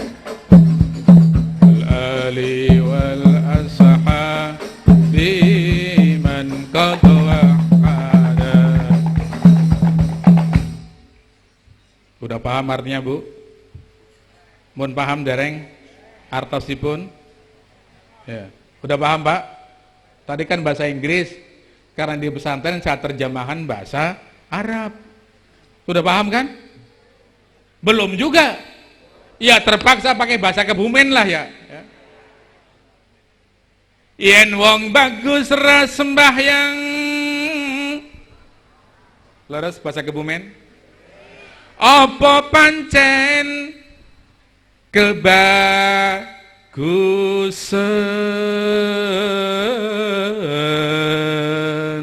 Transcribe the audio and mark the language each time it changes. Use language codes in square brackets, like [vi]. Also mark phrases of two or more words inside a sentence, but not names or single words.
[ar] والآل والأصحاب بمن قد وحدا. [id] Udah paham artinya, Bu? [jv] Mun paham dereng artosipun? [id] Ya. Udah paham, Pak? Tadi kan bahasa Inggris, karena di pesantren saya terjemahan bahasa Arab. Sudah paham kan? Belum juga. Ya terpaksa pakai bahasa Kebumen lah ya. [jv] Yen wong bagus ras sembahyang. Leres bahasa Kebumen? Apa pancen kebagusan.